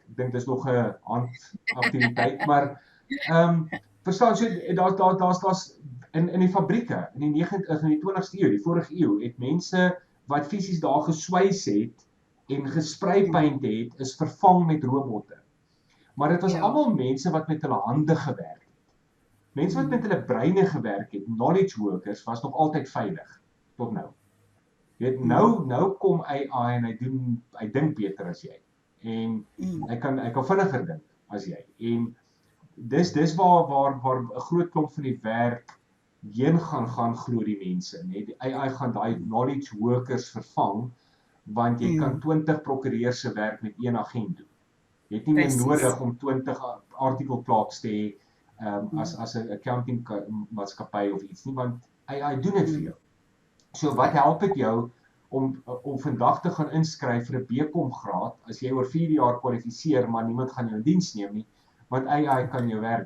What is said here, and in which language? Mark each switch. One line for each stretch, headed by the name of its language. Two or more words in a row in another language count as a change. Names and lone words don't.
Afrikaans: Ek dink dis nog 'n handaktiwiteit, maar verstaan, so daar's in die fabrieke in die 20ste eeu, die vorige eeu, het mense wat fisies daar geswys het en gespreipaint het, is vervang met robotte. Maar dit was almal mense wat met hulle hande gewerk het. Mense wat met hulle breine gewerk het,
English: knowledge workers,
Afrikaans: was nog altyd veilig tot nou. Jy weet, nou kom AI en hy dink beter as jy. En hy kan vinniger dink as jy. En dis waar 'n groot klomp van die werk heen gaan glo die mense, net die AI gaan daai
English: knowledge workers
Afrikaans: vervang, want jy kan 20 prokureurs se werk met een agent doen. Jy het nie meer nodig om 20
English: article clerks
Afrikaans: te hê as 'n accounting maatskappy of iets nie, want AI doen dit vir jou. So wat help dit jou om vandag te gaan inskryf vir 'n BCom graad as jy oor 4 jaar kwalifiseer, maar niemand gaan jou in diens neem nie, want AI kan jou werk doen.